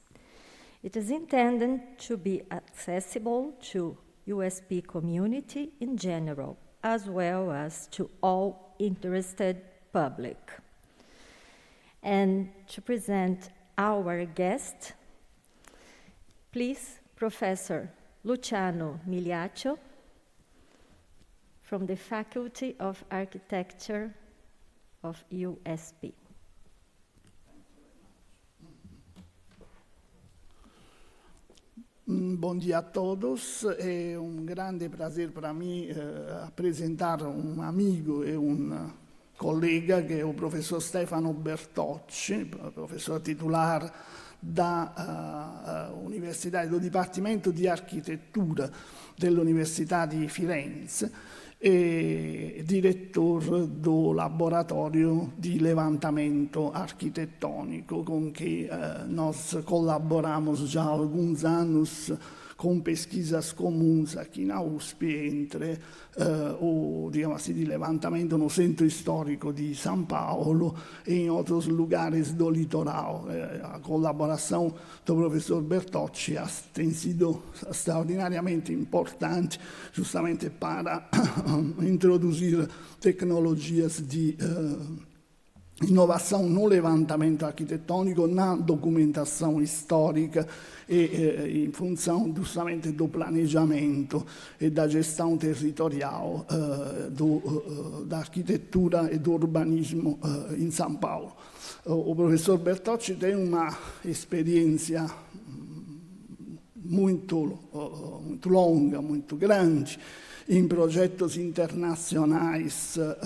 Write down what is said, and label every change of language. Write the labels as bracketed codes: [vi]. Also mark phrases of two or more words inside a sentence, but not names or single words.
[en] It is intended to be accessible to USP community in general, as well as to all interested public. And to present our guest, please, Professor Luciano Migliaccio, from the Faculty of Architecture of USP. [pt] Bom dia a todos, é grande prazer para mim apresentar amigo e [it] collega che è il professor Stefano Bertocci, professore titolare da Università del Dipartimento di Architettura dell'Università di Firenze e direttore del laboratorio di levantamento architettonico con cui noi collaboriamo già alcuni anni con [pt] pesquisas comuns aqui na USP entre [it] di [pt] levantamento no centro histórico de São Paulo e em outros lugares do litoral. A colaboração do professor Bertocci tem sido extraordinariamente importante justamente para introduzir tecnologias de inovação no levantamento arquitetônico, na documentação histórica e [it] in funzione giustamente [pt] do planejamento e da gestão territorial da arquitetura e do urbanismo in São Paulo. O professor Bertocci tem uma experiência muito longa, muito grande em projetos internacionais